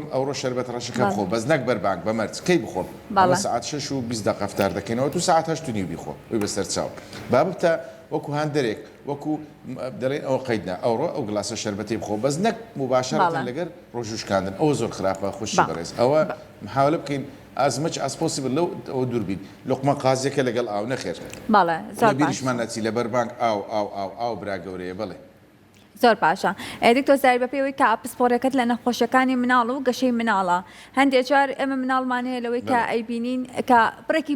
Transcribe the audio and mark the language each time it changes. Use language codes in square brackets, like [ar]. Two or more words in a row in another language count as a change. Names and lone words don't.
[ckb] ئەوڕۆ شەربەت ڕەشەکە بخۆ بەس نەک بەربانگ بە مەرج کەی بخۆم ساعت 6 و 20 دقیقە فتار دەکەینەوە تو ساعت 8 بیخۆ وی بەسەر چاو با بتە وەکو هاندەرێک وەکو دەڵێن ئەوە قەیدنا ئەوڕۆ ئەو گلاسە شەربەتی بخۆ بەس نەک مباشرەتەن لەگەر ڕۆژوشکاندن ئەوە زۆر خراپە خوشی بەڕێز ئەوە محاولە بکەین [en] as much as possible [ckb] لەو ئەوە دووربین لقمە قازیەکە لەگەڵ ئاو نەخێر بیریشمان نەچی لە بەربانگ ئاو برا گەورەیە بڵێ زۆر باشە دکتۆر زاری بە پێوەی کە پسپۆرەکەت لە نەخۆشیەکانی مناڵ و گەشەی مناڵە هەندێک جار ئێمە مناڵمانەیە لەوەی کە ئەیبینین کە بڕێکی